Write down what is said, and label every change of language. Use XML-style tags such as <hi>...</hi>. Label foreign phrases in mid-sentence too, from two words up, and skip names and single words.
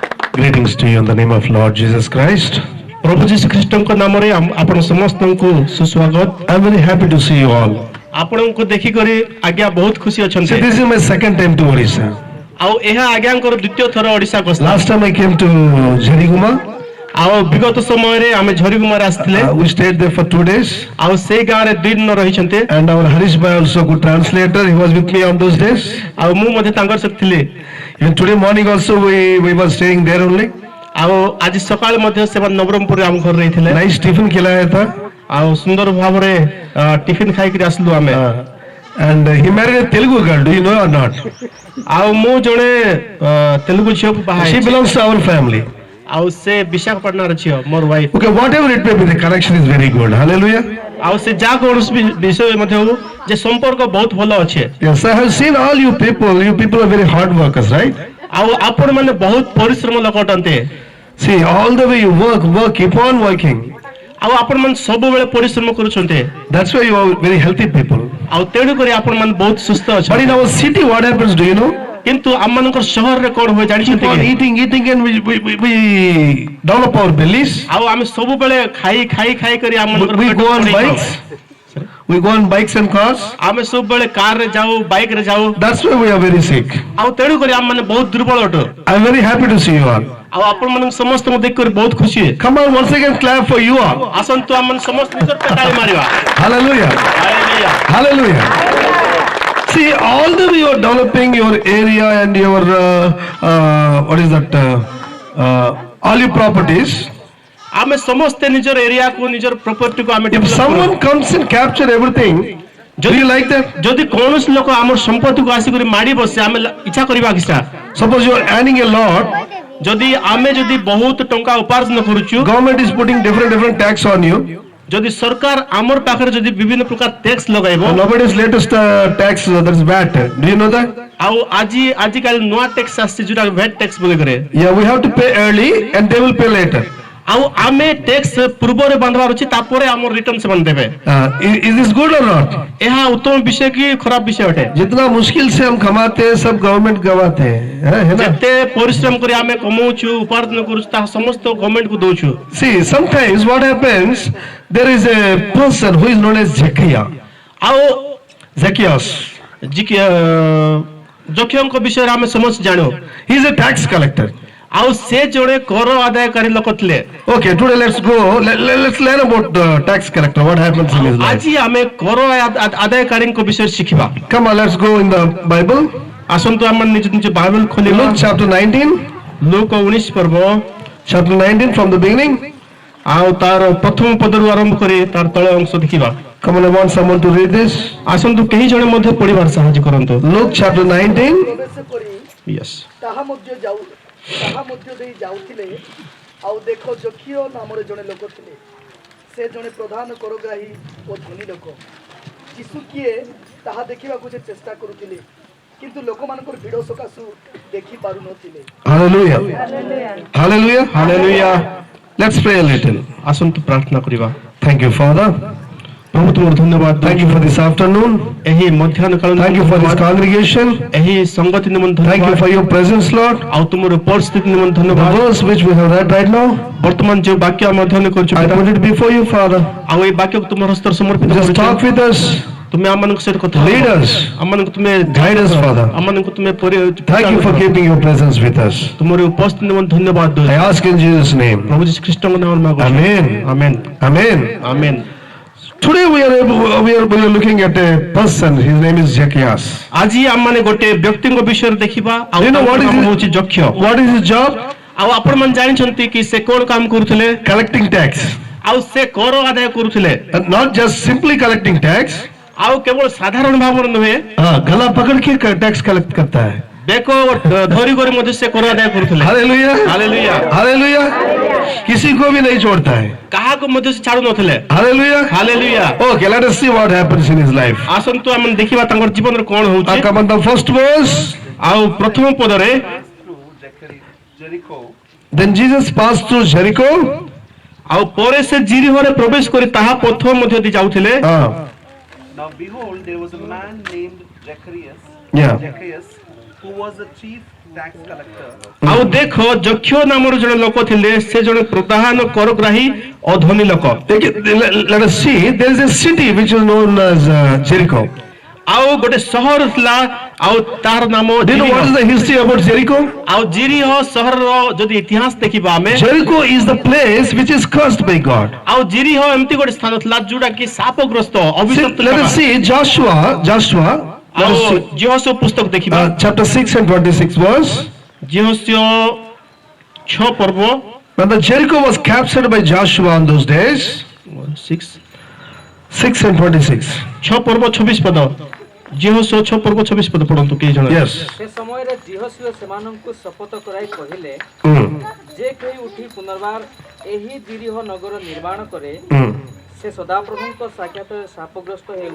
<en>Greetings to you in the name of Lord Jesus Christ.</en> <or>ପ୍ରଭୁ ଯୀଶୁ ଖ୍ରୀଷ୍ଟଙ୍କ ନାମରେ ଆପଣ ସମସ୍ତଙ୍କୁ ସୁସ୍ୱାଗତ।</or> <en>I'm very happy to see you all.</en> <or>ଆପଣଙ୍କୁ ଦେଖିକରି ଆଜ୍ଞା ବହୁତ ଖୁସି</or> <en>See,</en> <or>ଅଛନ୍ତି।</or> <en>this is my second time to Odisha.</en> <or>ଆଉ ଏହା ଆଜ୍ଞାଙ୍କର ଦ୍ୱିତୀୟ ଥର ଓଡ଼ିଶା ଗସ୍ତ।</or> <en>Last time I came to Jariguma.</en> <or>ଆଉ ବିଗତ ସମୟରେ ଆମେ ଝରିଗୁମାରେ ଆସିଥିଲେ।</or> <en>We stayed there for 2 days.</en> <or>ଆଉ ସେଇ ଗାଁରେ 2 ଦିନ ରହିଛନ୍ତି।</or> <en>And our Harish Bhai also good translator. He was with me on those days.</en> <or>ଆଉ ମୁଁ ମଧ୍ୟ ତାଙ୍କର ସହିତ ଥିଲି।</or> <en>Even today morning also we were staying there only.</en> <or>ଆଉ ଆଜି ସକାଳେ ମଧ୍ୟ ସେମାନେ ନବରଙ୍ଗପୁରରେ ଆମ ଘରେ ରହିଥିଲେ।</or> <en>Nice tiffin</en> <hi>खिलाया था.</hi> <or>ଆଉ ସୁନ୍ଦର ଭାବରେ ଟିଫିନ ଖାଇକିରି ଆସିଲୁ ଆମେ।</or> <en>And he married a Telugu girl. Do you know or not?</en> <or>ଆଉ ମୁଁ ଜଣେ ତେଲୁଗୁ ଝିଅକୁ ବାହା</or> <en>She</en> <or>ହେଇଛି।</or> <en>belongs to our family.</en> <or>ଆଉ ସେ ବିଶାଖାପାଟଣାର ଝିଅ ମୋର ୱାଇଫ।</or> <en>Okay, whatever it may be, the connection is very good. Hallelujah.</en> <or>ଆଉ ସେ ଯାହା କୌଣସି ବିଷୟ ମଧ୍ୟ ହଉ ଯେ ସମ୍ପର୍କ ବହୁତ ଭଲ ଅଛି।</or> <en>Yes, I have seen all you people. You people are very hard workers, right?</en> <or>ଆଉ ଆପଣ ମାନେ ବହୁତ ପରିଶ୍ରମ ଲୋକ ଅଟନ୍ତି।</or> <en>See, all the way you work, keep on working.</en> <or>ଆଉ ଆପଣ ମାନେ ସବୁବେଳେ ପରିଶ୍ରମ କରୁଛନ୍ତି।</or> <en>That's why you are very healthy people.</en> <or>ଆଉ ତେଣୁ କରି ଆପଣ ମାନେ ବହୁତ ସୁସ୍ଥ</or> <en>But</en> <or>ଅଛନ୍ତି।</or> <en>in our city, what happens, do you know?</en> <or>କିନ୍ତୁ ଆମମାନଙ୍କର ସହରରେ କଣ ହୁଏ</or> <en>Keep</en> <or>ଜାଣିଛନ୍ତି</or> <en>on</en> <or>କି?</or> <en>eating and we develop our bellies.</en> <or>ଆଉ ଆମେ ସବୁବେଳେ ଖାଇ କରି ଆମମାନଙ୍କର</or> <en>We</en> <or>ପେଟ</or> <en>go on</en> <or>ପୋଡେଇ ଖାଉ।</or> <en>bikes. We go on bikes and cars.</en> <or>ଆମେ ସବୁବେଳେ କାରରେ ଯାଉ ବାଇକ ରେ ଯାଉ।</or> <en>That's why we are very sick.</en> <or>ଆଉ ତେଣୁ କରି ଆମେ ମାନେ ବହୁତ ଦୁର୍ବଳ ଅଟୁ।</or> <en>I'm very happy to see you all.</en> <or>ଆଉ ଆପଣ ମାନଙ୍କୁ ସମସ୍ତଙ୍କୁ ଦେଖିକରି ବହୁତ ଖୁସି।</or> <en>Come on, once again, clap for you all.</en> <or>ଆସନ୍ତୁ ଆମେ ସମସ୍ତେ ନିଜର ତାଳି ମାରିବା।</or> <en>Hallelujah.</en> <or>ହାଲେଲୁୟା।</or> <en>Hallelujah. See, all the way you are developing your area and your what is that? All your properties.</en> <or>ଆମେ ସମସ୍ତେ ନିଜର ଏରିଆକୁ ନିଜର ପ୍ରପର୍ଟିକୁ ଆମେ</or> <en>If develop someone</en> <or>କରୁ।</or> <en>comes and capture everything, do you like that?</en> <or>ଯଦି କୌଣସି ଲୋକ ଆମର ସମ୍ପତ୍ତିକୁ ଆସିକରି ମାଡ଼ି ବସେ ଆମେ ଇଚ୍ଛା କରିବା କିଛା।</or> <en>Suppose you are earning a lot,</en> <or>ଯଦି ଆମେ ଯଦି ବହୁତ ଟଙ୍କା ଉପାର୍ଜନ କରୁଛୁ,</or> <en>government is putting different tax on you.</en> <or>ଯଦି ସରକାର ଆମର ପାଖରେ ଯଦି ବିଭିନ୍ନ ପ୍ରକାର ଟ୍ୟାକ୍ସ ଲଗାଇବ,</or> <en>Nobody's latest tax that is VAT. Do you know that?</en> <or>ଆଉ ଆଜିକାଲି ନୂଆ ଟ୍ୟାକ୍ସ ଆସିଛି ଯୋଉଟା</or> <en>VAT tax</en> <or>ବୋଲିକରେ।</or> <en>Yeah, we have to pay early and they will pay later.</en> <or>ଆଉ ଆମେ ଟ୍ୟାକ୍ସ ପୂର୍ବରେ ବାନ୍ଧିବାର ଅଛି ତାପରେ ଆମର ରିଟର୍ନ ସେମାନେ ଦେବେ।</or> <en>Is this good or not?</en> <or>ଏହା ଉତ୍ତମ ବିଷୟ କି ଖରାପ ବିଷୟ ଅଟେ?</or> <hi>जितना मुश्किल से हम कमाते हैं सब गवर्नमेंट गवाते हैं, है ना?</hi> <or>ଯେତେ ପରିଶ୍ରମ କରି ଆମେ କମାଉଛୁ ଉପାର୍ଜନ କରୁଛୁ ତାହା ସମସ୍ତ ଗଭର୍ଣ୍ଣମେଣ୍ଟକୁ ଦଉଛୁ।</or> <en>See, sometimes what happens, there is a person who is known as Zacchaeus.</en> <or>ଆଉ</or> <en>Zacchaeus.</en> <or>ଯକ୍ଷଙ୍କ ବିଷୟରେ ଆମେ ସମସ୍ତେ ଜାଣୁ।</or> <en>He is a tax collector.</en> <or>ଆଉ ସେ ଜଣେ କର ଆଦାୟକାରୀ ଲୋକ ଥିଲେ।</or> <en>Okay, today let's go. Let's learn about the tax collector. What happens in his life?</en> <or>ଆଜି ଆମେ କର ଆଦାୟକାରୀଙ୍କ ବିଷୟରେ ଶିଖିବା।</or> <en>Come on, let's go in the Bible.</en> <or>ଆସନ୍ତୁ ଆମେ ନିଜ ବାଇବେଲ ଖୋଲିବା।</or> <en>Luke chapter 19.</en> <or>ଲୁକ 19 ପର୍ବ</or> <en>Chapter 19 from the beginning.</en> <or>ଆଉ ତାର ପ୍ରଥମ ପଦରୁ ଆରମ୍ଭ କରି ତାର ତଳ ଅଂଶ ଦେଖିବା।</or> <en>Come on, I want someone to read this.</en> <or>ଆସନ୍ତୁ କେହି ଜଣେ ମଧ୍ୟ ପଢିବାର ସାହାଯ୍ୟ କରନ୍ତୁ।</or> <en>Luke chapter 19. Yes.</en> <or>ତାହା ମଧ୍ୟ ଦେଇ ଯାଉଥିଲେ ଆଉ ଦେଖ ଜକିୟ ନାମରେ ଜଣେ ଲୋକ ଥିଲେ। ସେ ଜଣେ ପ୍ରଧାନ କରଗ୍ରାହୀ ଓ ଧନୀ ଲୋକ। ଯୀଶୁ କିଏ ତାହା ଦେଖିବାକୁ ସେ ଚେଷ୍ଟା କରୁଥିଲେ କିନ୍ତୁ ଲୋକମାନଙ୍କର ଭିଡ଼ ସକାଶୁ ଦେଖି ପାରୁନଥିଲେ।</or> <en>Hallelujah. Hallelujah.</en> <or>ହାଲେଲୁୟା।</or> <en>Let's pray a little.</en> <or>ଆସନ୍ତୁ ପ୍ରାର୍ଥନା କରିବା।</or> <en>Thank you, Father.</en> <or>ପ୍ରଭୁ ତୁମର ଧନ୍ୟବାଦ।</or> <en>Thank you for this afternoon.</en> <or>ଏହି ମଧ୍ୟାହ୍ନ କାଳ</or> <en>Thank you for this congregation.</en> <or>ଏହି ସଂଗତି ନିମନ୍ତେ</or> <en>Thank you for your presence, Lord.</en> <or>ଆଉ ତୁମର ପରିସ୍ଥିତି ନିମନ୍ତେ</or> <en>The</en> <or>ଧନ୍ୟବାଦ।</or> <en>verse which we have read right now,</en> <or>ବର୍ତ୍ତମାନ ଯେଉଁ ବାକ୍ୟ ଆମେ ଅଧ୍ୟୟନ କରୁଛୁ</or> <en>I put it before you, Father.</en> <or>ଆଉ ଏହି ବାକ୍ୟକୁ ତୁମର ହସ୍ତରେ ସମର୍ପିତ</or> <en>Just</en> <or>କରୁଛୁ।</or> <en>talk with us.</en> <or>ତୁମେ ଆମମାନଙ୍କ ସହିତ କଥା</or> <en>Lead us.</en> <or>ଆମମାନଙ୍କୁ ତୁମେ</or> <en>Guide us, Father.</en> <or>ଆମମାନଙ୍କୁ ତୁମେ</or> <en>Thank you for keeping your presence with us.</en> <or>ତୁମର ଉପସ୍ଥିତି ନିମନ୍ତେ ଧନ୍ୟବାଦ</or> <en>I</en> <or>ଦଉଛୁ।</or> <en>ask in Jesus' name.</en> <or>ପ୍ରଭୁ ଯୀଶୁ ଖ୍ରୀଷ୍ଟଙ୍କ ନାମରେ ମାଗୁଛୁ।</or> <en>Amen.</en> <or>ଆମେନ୍</or> <en>Amen.</en> <or>ଆମେନ୍।</or> <en>Today we are looking at a person. His name is Zacchaeus.</en> <or>ଆଜି ଆମମାନେ ଗୋଟେ ବ୍ୟକ୍ତିଙ୍କ ବିଷୟରେ ଦେଖିବା ଆଉ</or> <en>You know what</en> <or>ତାଙ୍କ</or> <en>is</en> <or>ନାମ</or> <en>his-</en> <or>ହେଉଛି ଯକ୍ଷ।</or> <en>What is his job?</en> <or>ଆଉ ଆପଣମାନେ ଜାଣିଛନ୍ତି କି ସେ କଣ କାମ କରୁଥିଲେ?</or> <en>Collecting tax.</en> <or>ଆଉ ସେ କର ଆଦାୟ କରୁଥିଲେ।</or> <en>And not just simply collecting tax.</en> <or>ଆଉ କେବଳ ସାଧାରଣ ଭାବରେ ନୁହେଁ</or> <hi>गला पकड़ के</hi> <en>tax collect</en> <hi>करता है।</hi> <or>ବେକ ଧରି କରି ମଧ୍ୟ ସେ କର ଆଦାୟ କରୁଥିଲେ।</or> <hi>हालेलुया।</hi> <or>ହାଲେଲୁୟା।</or> <hi>हालेलुया। किसी को भी नहीं छोड़ता है।</hi> <or>କାହାକୁ ମଧ୍ୟ ସେ ଛାଡୁ ନଥିଲେ।</or> <hi>हालेलुया।</hi> <or>ହାଲେଲୁୟା।</or> <en>Okay, let us see what happens in his life.</en> <or>ଆସନ୍ତୁ ଆମେ ଦେଖିବା ତାଙ୍କର ଜୀବନରେ କଣ ହଉଛି।</or> <en>Come on, the first verse.</en> <or>ଆଉ ପ୍ରଥମ ପଦରେ</or> <en>Then Jesus passed through Jericho. ଆଉ ପରେ ସେ ଜିରିହରେ ପ୍ରବେଶ କରି ତାହା ପଥ ମଧ୍ୟ ଦେଇ ଯାଉଥିଲେ। Now behold, there was a man named Zacchaeus, Yeah. who was the chief tax collector.</en> <or>ଆଉ ଦେଖ ଯକ୍ଷ ନାମର ଜଣେ ଲୋକ ଥିଲେ ସେ ଜଣେ ପ୍ରଧାନ କରଗ୍ରାହୀ ଅଧନୀ ଲୋକ।</or> <en>Let us see, there is a city which is known as Jericho.</en> <or>ଆଉ ଗୋଟେ ସହର ଥିଲା ଆଉ ତାର ନାମ</or> <en>Do you know what is the history about Jericho?</en> <or>ଆଉ ଜିରିହ ସହରର ଯଦି ଇତିହାସ ଦେଖିବା ଆମେ</or> <en>Jericho is the place which is cursed by God.</en> <or>ଆଉ ଜିରିହ ଏମିତି ଗୋଟେ ସ୍ଥାନ ଥିଲା ଯୋଉଟା କି ଶାପଗ୍ରସ୍ତ</or> <en>See,</en> <or>ଅଭିଶପ୍ତ</or> <en>let us see Joshua, let</en> <or>ଆଉ</or> <en>us see,</en> <or>ଜିହୋଶୁଆ ପୁସ୍ତକ ଦେଖିବା</or> <en>chapter 6 and 26 verse.</en> <or>ଜିହୋଶୁଆ 6 ପର୍ବ</or> <en>When the Jericho was captured by Joshua on those days, 6 and 26.</en> <or>6 ପର୍ବ 26 ପଦ ଜିହୋଶୁଆ 6 ପର୍ବ 26 ପଦ ପଢନ୍ତୁ କେହି ଜଣ।</or> <en>Yes.</en> <or>ସେ ସମୟରେ ଜିହୋଶୁଆ ସେମାନଙ୍କୁ ଶପଥ କରାଇ କହିଲେ, Mm. ଯେ କେହି ଉଠି ପୁନର୍ବାର ଏହି ଜିରିହ ନଗର ନିର୍ମାଣ କରେ Mm. ସେ ସଦାପ୍ରଭୁଙ୍କ ସାକ୍ଷାତରେ ଶାପଗ୍ରସ୍ତ ହେଉ।</or>